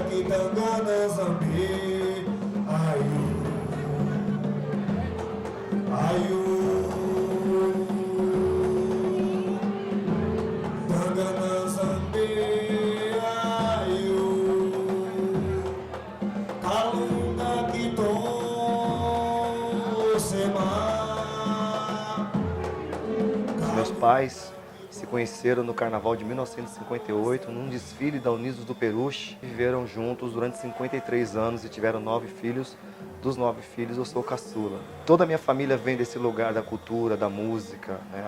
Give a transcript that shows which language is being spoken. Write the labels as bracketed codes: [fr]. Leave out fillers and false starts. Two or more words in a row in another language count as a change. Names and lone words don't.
[kmb] Tangana Zambi, Ayu, Ayu, Tangana Zambi, Ayu, Kalunga Kiton Sema. [pt] Meus pais se conheceram no Carnaval de 1958, num desfile da Unidos do Peruche. Viveram juntos durante 53 anos e tiveram 9 filhos. Dos 9 filhos, eu sou o caçula. Toda a minha família vem desse lugar da cultura, da música, né?